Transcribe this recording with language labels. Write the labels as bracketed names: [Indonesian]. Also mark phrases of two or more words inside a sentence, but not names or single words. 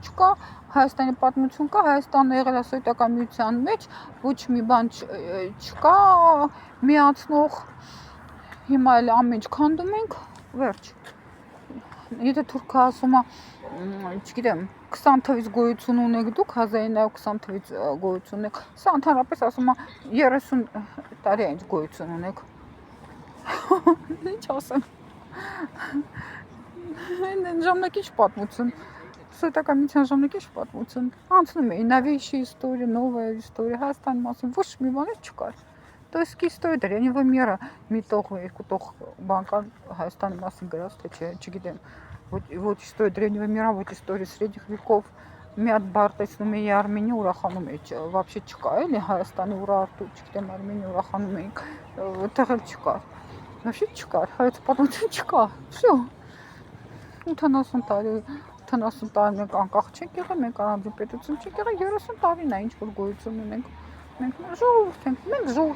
[Armenian] չկա, Հայաստանի պատմություն կա, Հայաստանը եղել է սովետական միության մեջ, ոչ մի բան չկա միացնող, հիմա էլ ամեն ինչ քանդում ենք, վերջ։ Եթե թուրքը ասում է, չգիտեմ, 20 թվից գոյություն ունեք դուք, 1920 թվից գոյություն ունեք, սա ընդհանրապես ասում է 30 տարի է ինչ գոյություն ունեք։ Ինչ ասեմ։ Ժամանակի պատմություն, սովետական միության ժամանակի պատմություն, անցնում էի [Russian] новейшая история, новая история, [Armenian] Հայաստանի մասին ոչ մի բան չկար։ [Russian] То есть история древнего мира, [Armenian] միտող երկուտող բան կար Հայաստանի մասին գրած, թե չէ, չգիտեմ, ոչ [Russian] история древнего мира, [Armenian] ոչ [Russian] история средних веков, [Armenian] մի հատ բառ տեսնում էի Արմենիա ուրախանում էի, вообще չկա, էլի Հայաստանի ուրարտու, չգիտեմ, Արմենիա ուրախանում էինք, այդտեղ էլ չկար, вообще չկար, հայոց պատմություն չկա, всё, 80 տարի, 80 տարի մենք անկախ չենք եղել, մենք առանձին պետություն չենք եղել, 30 տարին է ինչ որ գոյություն ունենք, մենք ժողովուրդ